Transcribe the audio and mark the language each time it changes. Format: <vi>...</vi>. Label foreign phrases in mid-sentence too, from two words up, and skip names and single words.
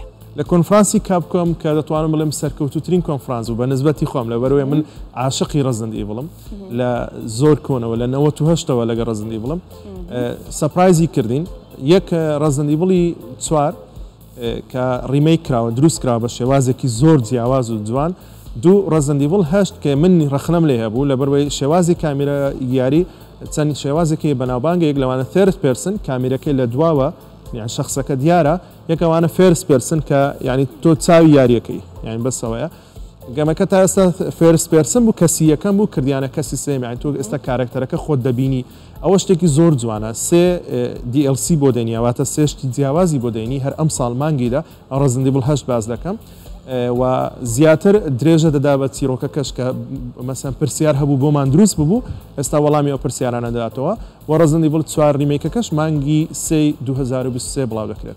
<ckb>لە کۆنفرانسی کاپکۆم کە دەتوانم بڵێم سەرکەوتوترین کۆنفرانس و بە نسبەتی خۆم لەبەرەوەی من عاشقی Resident Evilم لە زۆر کۆنەوە لە 98ەوە لەگە Resident Evilم سەپرایزی کردین یەک Resident Evil 4 کە ریمیک کراوە دروست کراوە بە شێوازێکی زۆر جیاواز و جوان دوو Resident Evil 8 کە من ڕخنەم لێ هەبوو لەبەرەوەی شێوازی کامیرە یاری چەند شێوازێکی بەناوبانگە یەک لەوانە</ckb> <en>third person</en> <ckb>کامیرەکەی لە دواوە یان شخصەکە دیارە یەکەوانە</ckb> <en>first person</en> <ckb>کە ینی تۆ چاوی یاریەکەی یان بەسەوەیە گەمەکە تا ئێستا</ckb> <en>first person</en> <ckb>بوو کەسی یەکەم بوو کردیانە کەسی سێم یان تۆ ئێستا کارکتەرەکە خۆت دەبینی ئەوە شتێکی زۆر جوانە سێ DLC بۆ دێنیاواتە سێشتی جیاوازی بۆ دێنی هەر ئەم ساڵ مانگیدا Resident Evil 8 باز دەکەم و زیاتر درێژە دەدا بە چیرۆکەکەش کە مەسەن پرسیار هەبوو بۆمان دروست ببوو ئێستا وەڵامی ئەو پرسیارانە دەداتەوە و Resident Evil 4 ریمیکەکەش مانگی 2023 بڵاو دەکرێت</ckb>